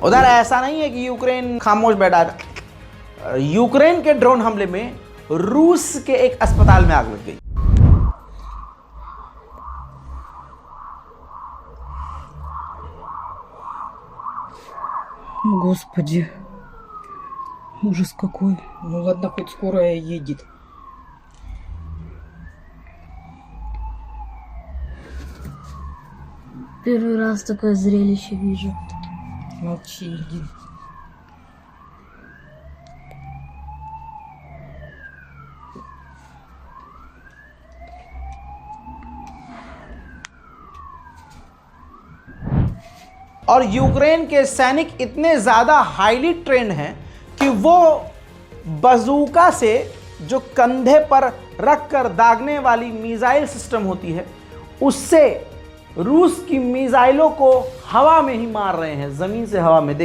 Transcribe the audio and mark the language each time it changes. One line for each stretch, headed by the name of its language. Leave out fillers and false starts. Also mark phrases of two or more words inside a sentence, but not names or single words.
Hindi: उधर ऐसा नहीं है कि यूक्रेन खामोश बैठा था। यूक्रेन के ड्रोन हमले में रूस के एक अस्पताल में आग लग गई।
Russian: Господи, ужас какой. Ну ладно, хоть скорая едет. Первый раз такое зрелище вижу. Молчи, иди.
Hindi: और यूक्रेन के सैनिक इतने ज़्यादा
English: highly trained
Hindi: हैं कि वो बजूका से जो कंधे पर रखकर दागने वाली
English: missile system
Hindi: होती है, उससे रूस की मिसाइलों को हवा में ही मार रहे हैं, ज़मीन से हवा में।